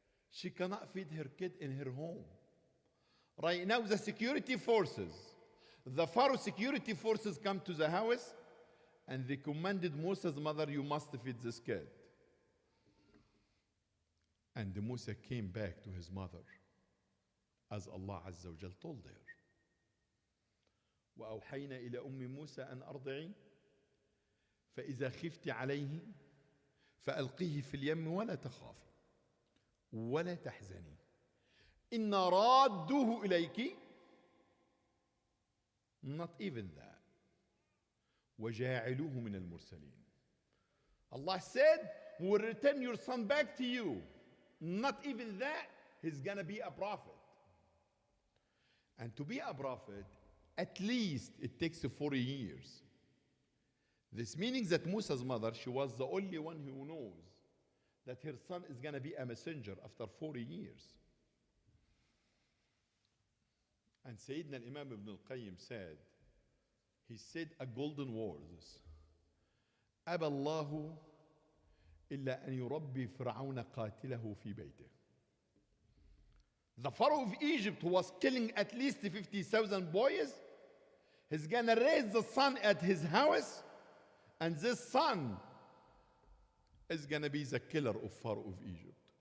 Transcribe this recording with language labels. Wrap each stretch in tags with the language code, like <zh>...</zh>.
<en>She cannot feed her kid in her home. Right now the security forces, the Pharaoh security forces come to the house and they commanded Moses' mother, you must feed this kid. And Musa came back to his mother as Allah Azza wa Jal told her.</en> <ar>وأوحينا إلى أم موسى أن أرضعي فإذا خفت عليه فألقيه في اليم ولا تخافي ولا تحزني إن رادوه إليك.</ar> <en>Not even that.</en> <ar>وجاعلوه من المرسلين.</ar> <en>Allah said, we will return your son back to you. Not even that, he's gonna be a prophet. And to be a prophet, at least it takes 40 years. This means that Musa's mother, she was the only one who knows that her son is gonna be a messenger after 40 years. And Sayyidina Imam Ibn al-Qayyim said, he said a golden words.</en> <ar>أبى الله إلا أن يربي فرعون قاتله في بيته.</ar> <en>The Pharaoh of Egypt who was killing at least 50,000 boys, he's gonna raise the son at his house, and this son is gonna be the killer of Pharaoh of Egypt.</en>